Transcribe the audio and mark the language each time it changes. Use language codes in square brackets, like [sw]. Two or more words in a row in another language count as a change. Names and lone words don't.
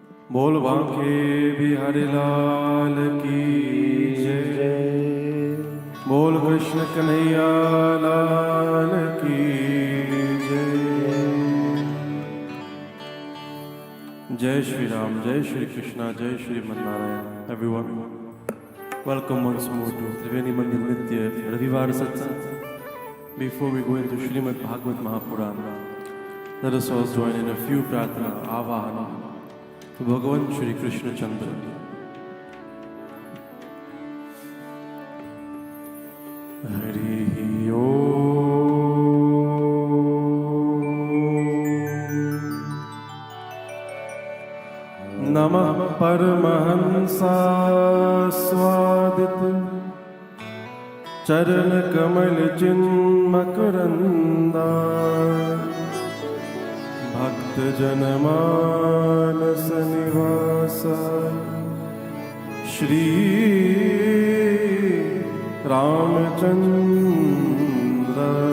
[hi] बोल बांके बिहारी लाल की जय। बोल कृष्ण कन्हैया लाल की जय। जय श्री राम, जय श्री कृष्णा, जय श्रीमन नारायण। [en] everyone, welcome once more to Triveni Mandir Nitya Ravivar Satsang. Before we go into Srimad Bhagavad Mahapurana, let us all join in a few [hi] प्रार्थना आवाहन [en] to Bhagavan Shri Krishna Chandra. [sa] हरि ॐ नमः परमहंस स्वदित चरण कमल चिन्मकरंदा भक्त जन मानस निवासा श्री रामचंद्र